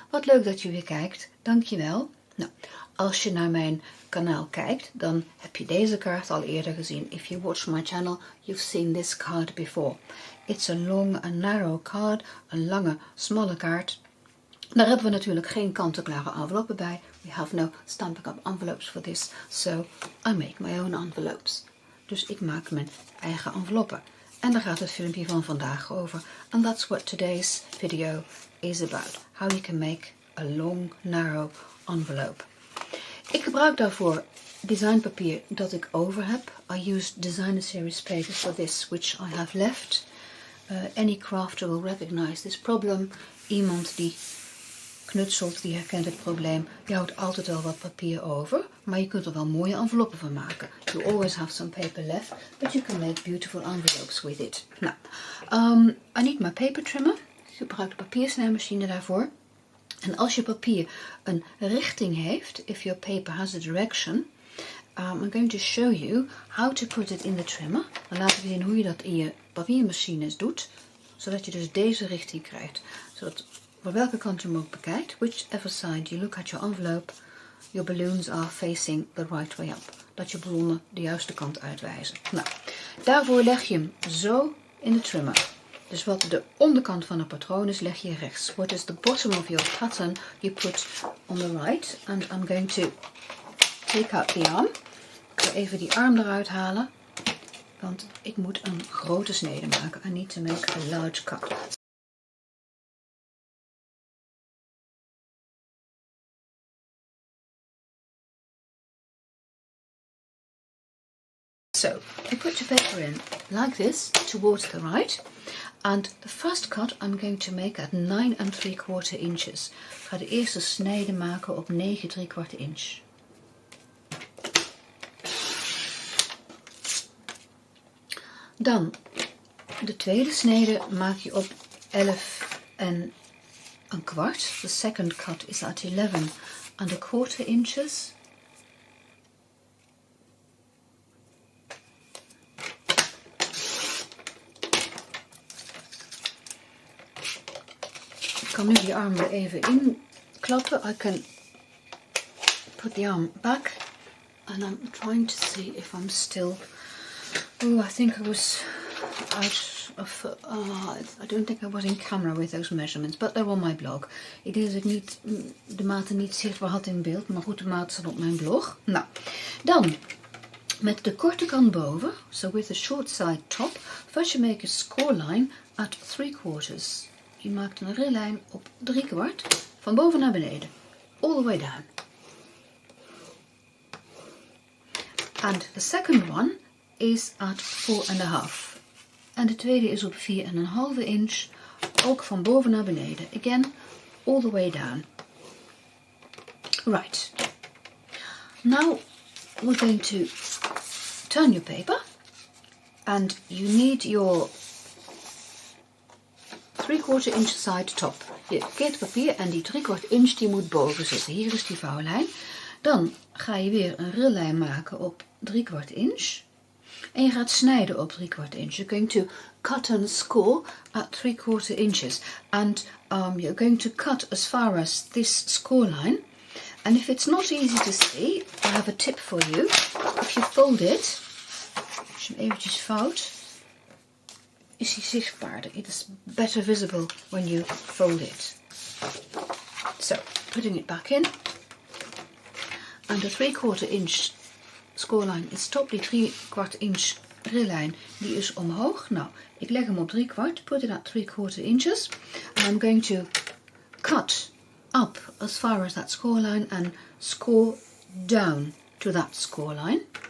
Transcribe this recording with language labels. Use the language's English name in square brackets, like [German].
[Dutch] Wat leuk dat je weer kijkt. Dankjewel. Nou, als je naar mijn kanaal kijkt, dan heb je deze kaart al eerder gezien. [English] If you watch my channel, you've seen this card before. It's a long and narrow card. [Dutch] Een lange, smalle kaart. Daar hebben we natuurlijk geen kant-en-klare enveloppen bij. [English] We have no Stampin Up envelopes for this. So, I make my own envelopes. [Dutch] Dus ik maak mijn eigen enveloppen. En daar gaat het filmpje van vandaag over. [English] And that's what today's video is about. How you can make a long, narrow envelope. [Dutch] Ik gebruik daarvoor designpapier dat ik over heb. [English] I used designer series paper for this, which I have left. Any crafter will recognize this problem. [Dutch] Iemand die knutselt, die herkent het probleem. Je houdt altijd wel wat papier over, maar je kunt er wel mooie enveloppen van maken. [English] You always have some paper left, but you can make beautiful envelopes with it. Nou, I need my paper trimmer. [Dutch] Ik gebruik de papiersnijmachine daarvoor. En als je papier een richting heeft, [English] if your paper has a direction, I'm going to show you how to put it in the trimmer. [Dutch] Dan laat ik zien hoe je dat in je papiermachines doet, zodat je dus deze richting krijgt. Zodat voor welke kant je hem ook bekijkt, [English] whichever side you look at your envelope, your balloons are facing the right way up. [Dutch] Dat je ballonnen de juiste kant uitwijzen. Nou, daarvoor leg je hem zo in de trimmer. Dus wat de onderkant van het patroon is, leg je rechts. [English] What is the bottom of your pattern, you put on the right. And I'm going to take out the arm. [Dutch] Ik ga even die arm eruit halen, want ik moet een grote snede maken. [English] I need to make a large cut. So, you put your paper in like this, towards the right, and the first cut I'm going to make at 9 3/4 inches. [Dutch] Ik ga de eerste snede maken op 9 3/4 inch. Dan, de tweede snede maak je op 11 1/4. [English] The second cut is at 11 1/4 inches. [Dutch] Ik kan nu die arm er even in klappen. [English] I can put the arm back and I'm trying to see if I'm still. Oh, I think I was out of. I don't think I was in camera with those measurements, but they're on my blog. [Dutch] Ik denk dat ik niet de maten niet zichtbaar had in beeld, maar goed, de maten staan op mijn blog. Nou, dan met de korte kant boven, [English] so with the short side top, first you make a score line at 3/4. [Dutch] Je maakt een rillijn op 3/4 van boven naar beneden, [English] all the way down. And the second one is at 4.5. [Dutch] En de tweede is op 4.5 inch, ook van boven naar beneden. [English] Again, all the way down. Right. Now we're going to turn your paper, and you need your 3/4 inch side top. [Dutch] Je keert het papier en die 3/4 inch die moet boven zitten. Hier is die vouwlijn. Dan ga je weer een rillijn maken op 3/4 inch. En je gaat snijden op 3/4 inch. [English] You're going to cut and score at 3/4 inches. And you're going to cut as far as this score line. And if it's not easy to see, I have a tip for you. If you fold it, [Dutch] als je hem eventjes vouwt, is hij zichtbaarder. [English] It is better visible when you fold it. So, putting it back in. And the 3/4 inch score line is top. [Dutch] Die 3/4 inch rillijn die is omhoog. Nou, ik leg hem op 3/4. [English] Put it at 3/4 inches. And I'm going to cut up as far as that score line and score down to that score line.